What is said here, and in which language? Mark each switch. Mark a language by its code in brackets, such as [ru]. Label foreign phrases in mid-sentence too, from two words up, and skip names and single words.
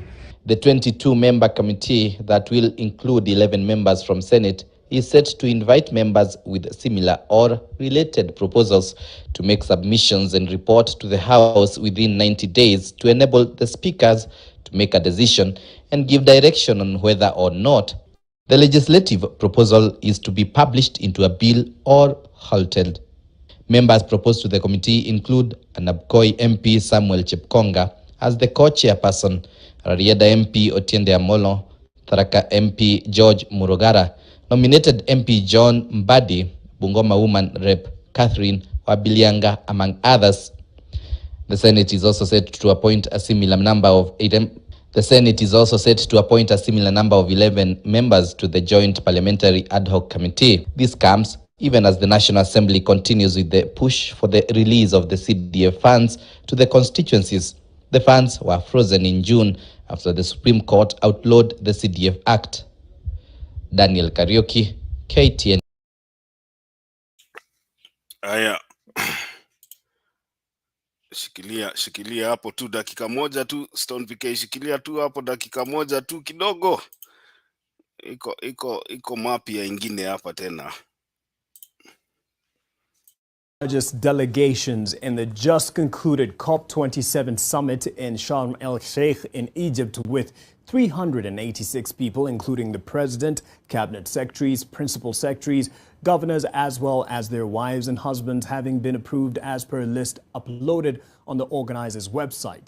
[en] The 22-member committee that will include 11 members from Senate is set to invite members with similar or related proposals to make submissions and report to the House within 90 days to enable the speakers to make a decision and give direction on whether or not the legislative proposal is to be published into a bill or halted. Members proposed to the committee include Anabkoi MP Samuel Chepkonga as the co-chairperson, Rarieda MP Otiende Amolo, Tharaka MP George Murogara, nominated MP John Mbadi, Bungoma Woman Rep Catherine Wabilianga, among others. The Senate is also set to appoint a similar number of 11 members to the Joint Parliamentary Ad Hoc Committee. This comes even as the National Assembly continues with the push for the release of the CDF funds to the constituencies. The funds were frozen in June after the Supreme Court outlawed the CDF Act. Daniel Kariuki, KTN. [sw] Haya, shikilia hapo tu dakika moja tu, Stone PK, shikilia tu hapo dakika moja tu kidogo. Iko mapya ingine hapa tena. [en] Largest delegations in the just concluded COP27 summit in Sharm el-Sheikh in Egypt, with 386 people, including the president, cabinet secretaries, principal secretaries, governors, as well as their wives and husbands, having been approved as per a list uploaded on the organizer's website.